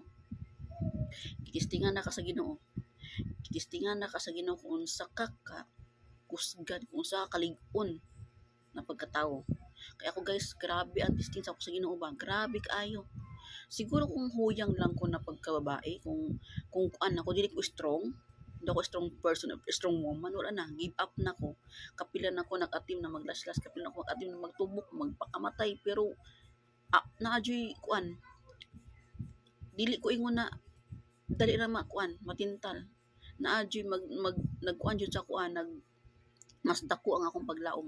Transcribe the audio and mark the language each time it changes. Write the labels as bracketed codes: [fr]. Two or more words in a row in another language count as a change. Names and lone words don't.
[ceb] Kitistingan na ka sa Ginoo. Kitistingan na ka sa Ginoo kung unsa ka kusgan, kung unsa ka kalig-on na pagkatao. Kaya ako guys, grabe ang testing sa ako sa Ginoo ba? Grabe kaayo. Siguro kung huyang lang ko na pagkababae, kung ako dili ko strong, [tl] hindi ako [en] strong person, strong woman, [ceb] wala na, [en] give up [ceb] na ko. Kapila na ko nag-atim na maglaslas, kapila na ko nag-atim na magtubok, magpakamatay, pero naadyoy kuan. Dili ko ingon na dali na matintal. Naadyoy nagkuan jud sa kuan, mas dako ang akong paglaom.